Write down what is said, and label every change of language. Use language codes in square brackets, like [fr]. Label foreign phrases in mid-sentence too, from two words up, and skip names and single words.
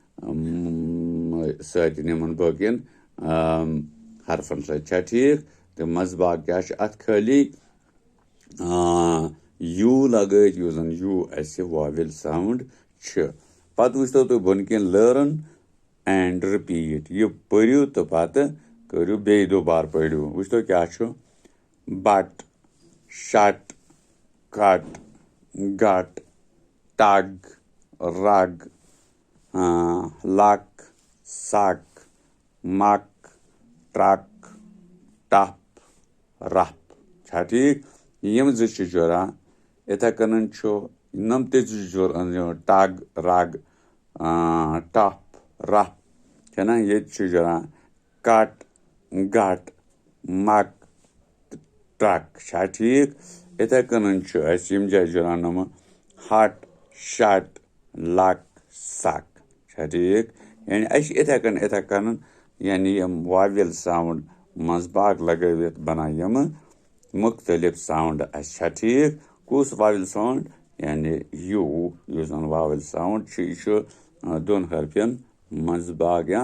[ks] سۭتۍ یِمن باقین حرفن سۭتۍ چھا ٹھیٖک تہٕ منٛزٕ باگ کیٛاہ چھُ اَتھ خٲلی یوٗ لگٲیِتھ یُس زن یوٗ اَسہِ [en] vowel sound [ks] چھِ پتہٕ وٕچھتو تُہۍ بۄن کِنۍ لٲرٕن [en] and repeat [ks] یہِ پٔرِو تہٕ پتہٕ کٔرِو بیٚیہِ دُبارٕ پٔرِو وٕچھتو کیٛاہ چھُ [en] but shut cut gut tug rug luck suck muck truck tup ruff [ks] چھا ٹھیٖک یِم زٕ چھِ جُڑان یِتھَے کٔنۍ چھُ یِم تہِ زٕ جُڑان [en] tug rug tup ruff [ks] چھَنا ییٚتہِ چھُ جُڑان [en] cut gut muck truck [ks] چھا ٹھیٖک یِتھَے کٔنۍ چھُ اَسہِ یِم جایہِ جُڑان یِمہٕ [en] hut shut luck suck [ks] چھا ٹھیٖک یعنی اَسہِ چھِ یِتھَے کٔنۍ یعنی یِم [en] vowel sound [ks] منٛزٕ باگ لگٲوِتھ بنان یِمہٕ مُختٔلِف ساوُنٛڈ اَسہِ چھا ٹھیٖک کُس [en] vowel sound [ks] یعنی یوٗ یُس زن [en] vowel sound [ks] چھُ یہِ چھُ دۄن حرفن منٛزٕ باگ یا